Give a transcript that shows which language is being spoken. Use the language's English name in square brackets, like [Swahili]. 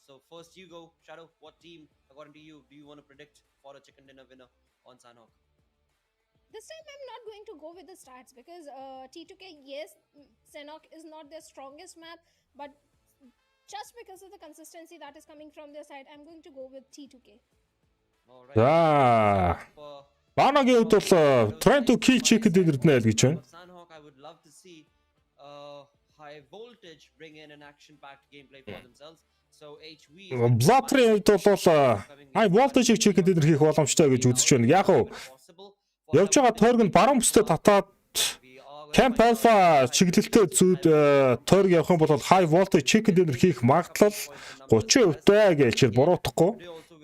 [English] So first you go, Shadow. What team, according to you, do you want to predict for a chicken dinner winner on Sanhok? This time I'm not going to go with the stats, because T2K, yes, Sanhok is not their strongest map, but just because of the consistency that is coming from their side, I'm going to go with T2K. All right. [Mongolian] За Банагийн хувьд бол trying to kill chicken dinner нэ л гэж байна. [English] Sanhok, I would love to see high voltage bring in an action-packed gameplay for themselves. So HV [Mongolian] Blood-ийн хувьд бол high voltage-ийг chicken dinner хийх боломжтой гэж үзэж байна. Яг уу явж байгаа тойрог нь баруун бүстэй татаад Camp Alpha чиглэлтэй зүйд тойрог явах юм бол high voltage chicken dinner хийх магадлал 30% гэж хэл буруутахгүй.